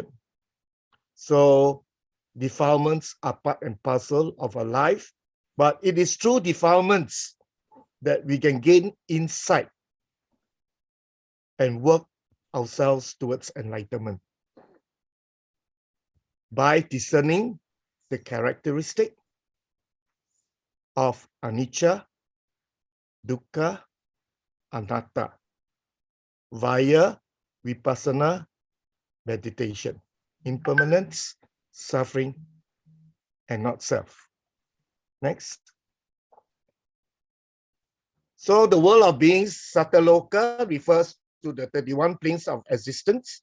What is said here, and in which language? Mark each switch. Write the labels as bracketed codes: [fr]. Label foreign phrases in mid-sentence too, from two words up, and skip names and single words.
[en] So defilements are part and parcel of our life, but it is through defilements that we can gain insight and work ourselves towards enlightenment by discerning the characteristic of [pi] anicca, dukkha, anatta [en] via vipassana meditation, impermanence, suffering, and not self. Next. So the world of beings, Sattaloka, refers to the 31 planes of existence.